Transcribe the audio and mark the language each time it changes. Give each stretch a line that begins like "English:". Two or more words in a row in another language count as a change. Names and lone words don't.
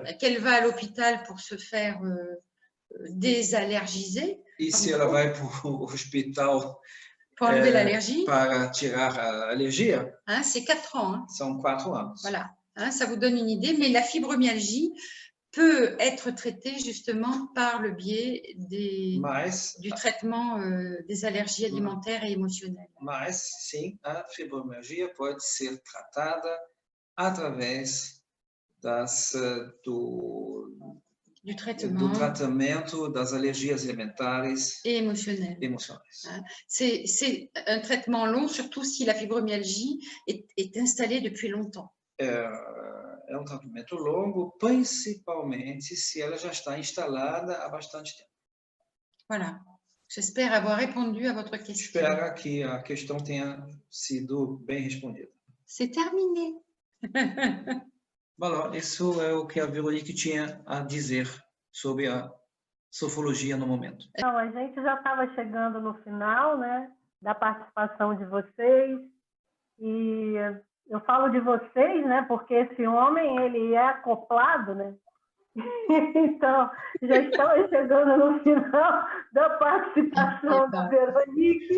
French: qu'elle va à l'hôpital pour se faire désallergiser.
Portuguese: E se ela vai para o hospital
French: pour enlever l'allergie,
Portuguese: para tirar a alergia,
French: hein, c'est 4 ans. Hein.
Portuguese: São 4 anos.
French: Voilà, hein, ça vous donne une idée, mais la fibromyalgie peut être traitée justement par le biais du traitement des allergies alimentaires et émotionnelles.
Portuguese: Mas, sim, a fibromialgia pode ser tratada através do tratamento das alergias alimentares
French: et émotionnelles. C'est un traitement long, surtout si la fibromyalgie est installée depuis longtemps.
Portuguese: É tratamento longo, principalmente se ela já está instalada há bastante tempo.
French: Voilà. J'espère avoir répondu à votre question.
Portuguese: Espero que a questão tenha sido bem respondida.
French: C'est terminé.
Portuguese: Bom, isso é o que a Veronique tinha a dizer sobre a sofologia no momento. Então, a gente já estava chegando no final, né, da participação de vocês, e eu falo de vocês, né, porque esse homem, ele é acoplado, né, então já estamos chegando no final da participação da Veronique.